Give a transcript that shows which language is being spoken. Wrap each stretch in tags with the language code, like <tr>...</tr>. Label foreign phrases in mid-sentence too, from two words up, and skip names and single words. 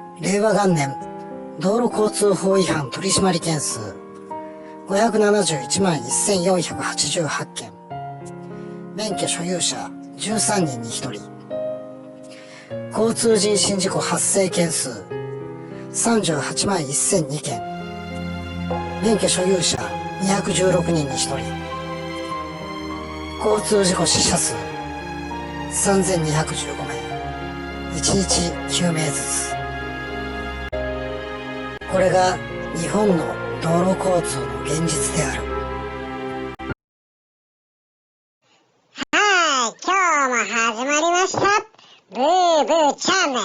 <ja>令和元年道路交通法違反取締件数571万1488件、免許所有者13人に1人、交通人身事故発生件数38万1002件、免許所有者216人に1人、交通事故死者数3215名、1 日9名ずつ。これが日本の道路交通の現実である。はい、今日も始まりましたブーブーチャンネル。</ja>